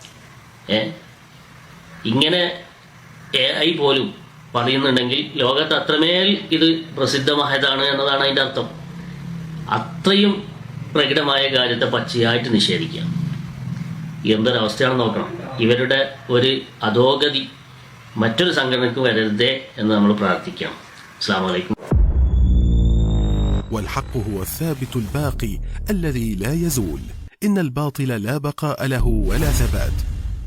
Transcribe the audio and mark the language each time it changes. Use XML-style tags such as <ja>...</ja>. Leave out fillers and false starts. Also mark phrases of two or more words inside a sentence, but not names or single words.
<ml>ഇങ്ങനെ AI പോലും പറയുന്നുണ്ടെങ്കിൽ ലോകത്ത് അത്രമേൽ ഇത് പ്രസിദ്ധമായതാണ് എന്നതാണ് അതിൻ്റെ അർത്ഥം. അത്രയും പ്രകടമായ കാര്യത്തെ പച്ചയായിട്ട് നിഷേധിക്കുക എന്തൊരവസ്ഥയാണെന്ന് നോക്കണം. ഇവരുടെ ഒരു അധോഗതി മറ്റൊരു സംഘടനയ്ക്ക് വരരുതേ എന്ന് നമ്മൾ പ്രാർത്ഥിക്കാം.</ml> <ar>السلام عليكم. والحق هو الثابت الباقي الذي لا يزول. إن الباطل لا بقاء له ولا ثبات.</ar>